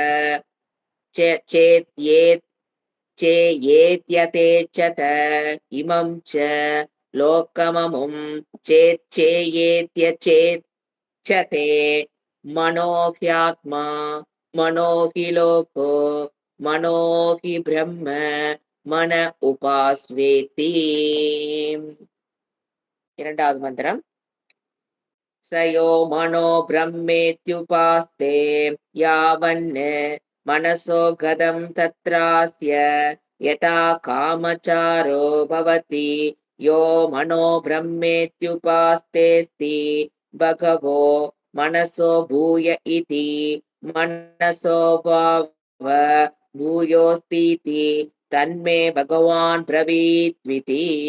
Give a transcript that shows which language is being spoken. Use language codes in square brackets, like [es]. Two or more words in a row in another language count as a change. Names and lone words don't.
[sa] चेत्येत्यथेच्छत इमं च लोकममुं चेत्येत्यचेच्छते मनो ह्यात्मा मनो हि लोको मनो हि ब्रह्म मन उपास्वेति. [ta] இரண்டாவது மந்திரம். [sa] स यो मनो ब्रह्मेत्युपास्ते यावन् मनसो गतं तत्रास्य यथा कामचारो भवति यो मनो ब्रह्मेत्युपास्तेऽस्ति भगवो मनसो भूय इति मनसो वाव भूयोऽस्तीति तन्मे भगवान् ब्रवीत्विति.